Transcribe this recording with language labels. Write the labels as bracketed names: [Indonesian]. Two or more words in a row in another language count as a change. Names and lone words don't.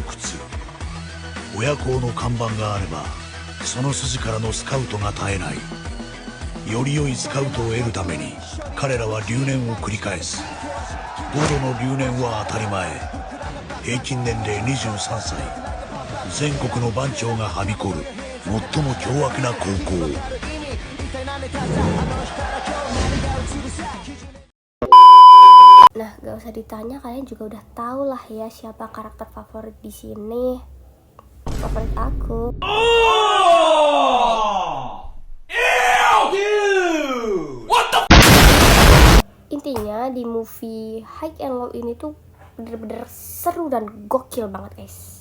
[Japanese] 親孝の看板があればその筋からのスカウトが絶えない。より良いスカウトを得るために彼らは留年を繰り返す。5度の留年は当たり前。平均年齢23歳、全国の番長がはびこる最も凶悪な高校。 [Indonesian] Nah, gak usah ditanya, kalian juga udah tahu lah ya siapa karakter favorit di sini. Favorit aku. Intinya di movie High and Low ini tuh bener-bener seru dan gokil banget guys.